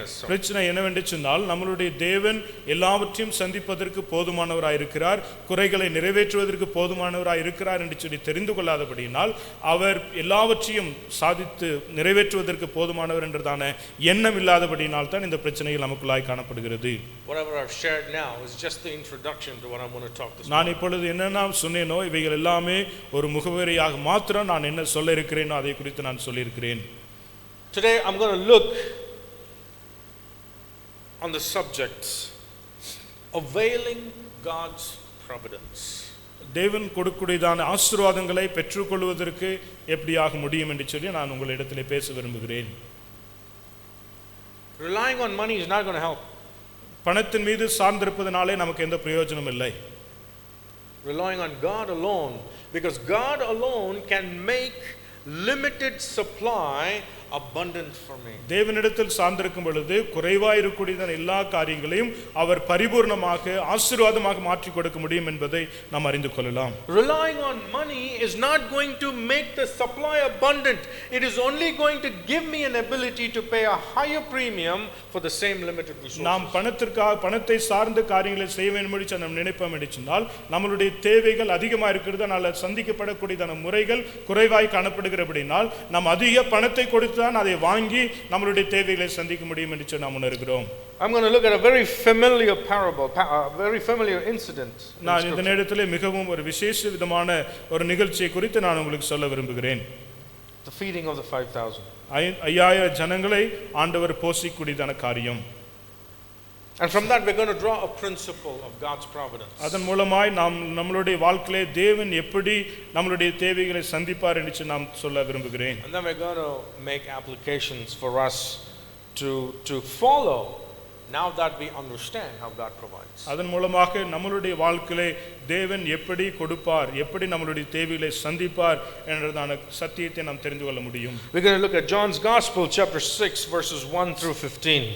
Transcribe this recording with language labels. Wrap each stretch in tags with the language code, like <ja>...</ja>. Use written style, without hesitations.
<ta>பிரச்சனை என்னவென்று சொன்னால் நம்மளுடைய தேவன் எல்லாவற்றையும் சந்திப்பதற்கு போதுமானவராய் இருக்கிறார், குறைகளை நிறைவேற்றுவதற்கு போதுமானவராய் இருக்கிறார் என்று சொல்லி தெரிந்து கொள்ளாதபடியினால் அவர் எல்லாவற்றையும் சாதித்து நிறைவேற்றுவதற்கு போதுமானவர் என்றதான எண்ணம் இல்லாதபடியினால் தான் இந்த பிரச்சனைகள் நமக்குள்ளாய் காணப்படுகிறது.</ta> <en>Whatever I've shared now is just the introduction to what I'm going to talk this morning.</en> <ta>நான் இப்பொழுது என்னென்ன சொன்னேனோ இவைகள் எல்லாமே ஒரு முகவரியாக மாத்திரம் நான் என்ன சொல்ல இருக்கிறேனோ அதை குறித்து நான் சொல்லி இருக்கிறேன்.</ta> <en>Today I'm going to look on the subject availing God's providence.</en> <ta>தேவன் கொடுக்கக்கூடியதான ஆசீர்வாதங்களை பெற்றுக்கொள்வதற்கு எப்படியாக முடியும் என்று சொல்லி நான் உங்களிடத்திலே பேச விரும்புகிறேன்.</ta> <en>Relying on money is not going to help.</en> <ta>பணத்தின் மீது சார்ந்திருப்பதனாலே நமக்கு எந்த பிரயோஜனம் இல்லை.</ta> <en>Relying on God alone, because God alone can make limited supply abundant for me.</en> <ta>தேவனிடத்தில் சார்ந்திருக்கும் பொழுது குறைவாய் இருக்கக்கூடியதான எல்லா காரியங்களையும் அவர் பரிபூர்ணமாக ஆசீர்வாதமாக மாற்றி கொடுக்க முடியும் என்பதை நாம் அறிந்து கொள்ளலாம்.</ta> <en>Relying on money is not going to make the supply abundant. It is only going to give me an ability to pay a higher premium for the same limited resources.</en> <ta>நாம் பணத்தை சார்ந்த காரியங்களை செய்ய வேண்டும் என்று நாம் நினைப்போம் என்று சொன்னால் நம்மளுடைய தேவைகள் அதிகமாக இருக்கிறது, அதனால சந்திக்கப்படக்கூடியதான முறைகள் குறைவாய் காணப்படுகிறபடினால் நாம் அதிக பணத்தை கொடுத்து அதை வாங்கி நம்மளுடைய தேவைகளை சந்திக்க முடியும் என்று நாம் உணர்கிறோம்.</ta> <en>I'm going to look at a very familiar parable, a very familiar incident.</en> <ta>நான் இந்த நேரத்திலே மிகவும் ஒரு விசேஷ விதமான ஒரு நிகழ்ச்சியை குறித்து நான் உங்களுக்கு சொல்ல விரும்புகிறேன்.</ta> <en>The feeding of the 5,000.</en> <ta>5000 ஜனங்களை ஆண்டவர் போஷிக்கக்கூடியதான காரியம்.</ta> <en>And from that we're going to draw a principle of God's providence.</en> <ta>அதன் மூலமாய் நாம் நம்மளுடைய வாழ்க்கையிலே தேவன் எப்படி நம்மளுடைய தேவைகளை சந்திப்பார் என்று நாம் சொல்ல விரும்புகிறேன்.</ta> <en>And then we're going to make applications for us to follow now that we understand how God provides.</en> <ta>அதன் மூலமாக நம்மளுடைய வாழ்க்கையிலே தேவன் எப்படி கொடுப்பார், எப்படி நம்மளுடைய தேவைகளை சந்திப்பார் என்றதான சத்தியத்தை நாம் தெரிந்து கொள்ள முடியும்.</ta> <en>We're going to look at John's Gospel chapter 6 verses 1 through 15.</en>